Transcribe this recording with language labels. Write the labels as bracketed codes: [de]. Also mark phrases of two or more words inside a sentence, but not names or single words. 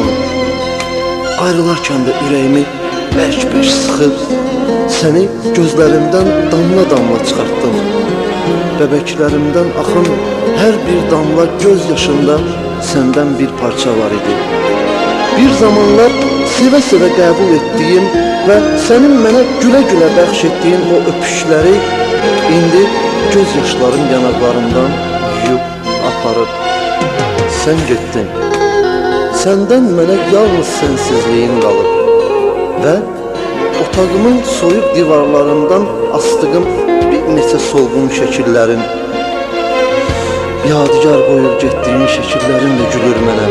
[tr] Ayrılarken de yüreğimi beş sıkıp seni gözlerimden damla damla çıkarttım. Bebeklerimden akın her bir damla gözyaşında senden bir parça var idi. [az] Bir zamanlar seve-seve qəbul etdiyim və sənin mənə gülə-gülə bəxş etdiyin o öpüşləri indi göz yaşlarım yanaqlarımdan yuyub aparıb. Sən getdin. Səndən mənə yalnız sənsizliyin qalıb və otağımın soyuq divarlarından asdığım bir neçə solğun şəkillərin, yadigar qoyub getdiyin şəkillərin də gülür mənə.